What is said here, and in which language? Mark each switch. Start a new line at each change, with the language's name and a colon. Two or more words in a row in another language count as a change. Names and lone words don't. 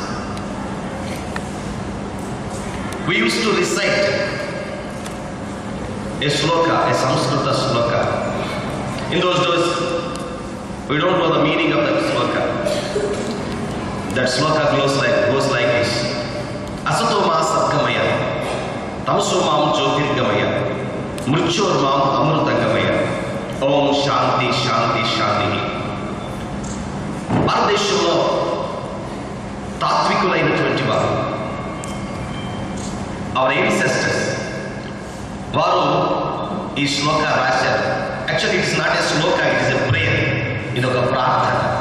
English: We used to recite a sloka, a Sanskrita sloka. In those days, we don't know the meaning of that sloka. That sloka goes like this.
Sanskrit: असतो मा सद्गमय, तमसो मा ज्योतिर्गमय, मृत्योर्मा अमृतंगमय. ॐ शान्ति शान्ति शान्ति.
Telugu: భారతదేశంలో తాత్వికులైనటువంటి వారు,
English: our ancestors,
Telugu: వారు ఈ శ్లోక రాశారు.
English: actually it's not a sloka, it is a prayer.
Telugu: ఇది ఒక ప్రార్థన.